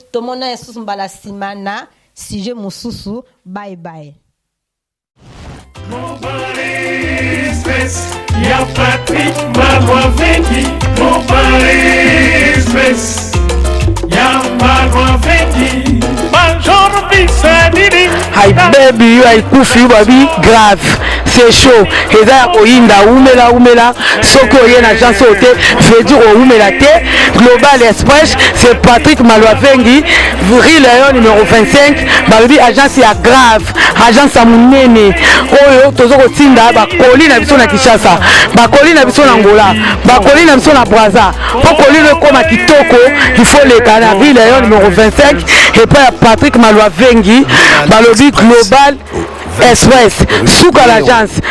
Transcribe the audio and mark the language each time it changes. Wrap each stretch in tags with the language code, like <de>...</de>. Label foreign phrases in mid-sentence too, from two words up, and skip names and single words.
<ln>Tomona yesusu mbala sima na sujet mosusu.</ln> <en>Bye bye.</en> <ln>Mobile Express, ya Patrick Malwa Vengi. Mobile Express, ya Malwa Vengi. Major Bisadidi.</ln> <en>I baby, you, I kufi, you, baby,</en> <fr>grave. C'est chaud.</fr> <ln>Eza ya koyinda, umela, umela. Soki oye na agence oyo te,</ln> <fr>veut dire oumela te. Global Express, c'est Patrick Malwa Vengi. Rue Léon numéro vingt-cinq.</fr> <ln>Baby, agence ya grave. Agence ya munene. Oyo, tozo kotinda, bakoli na biso na Kinshasa. Bakoli na biso na Angola. Bakoli na biso na Brazza. Po koli lo ekoma kitoko,</ln> <fr>il faut</fr> <ln>leka na Rue Léon numéro vingt-cinq.</ln> <fr>Et puis,</fr> <ln>Patrick Malwa Vengi. Balobi Global Express, suka l'agence.</ln>